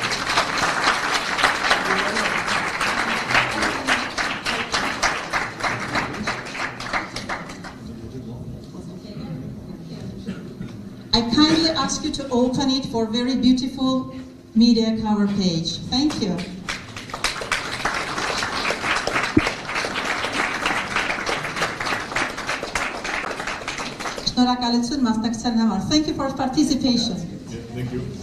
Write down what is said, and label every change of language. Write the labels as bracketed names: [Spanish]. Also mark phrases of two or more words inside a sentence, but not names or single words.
[English] I kindly ask you to open it for a very beautiful media cover page. Thank you. [Armenian] Շնորհակալություն մասնակցության համար. [English] Thank you for participation. Yeah, thank you.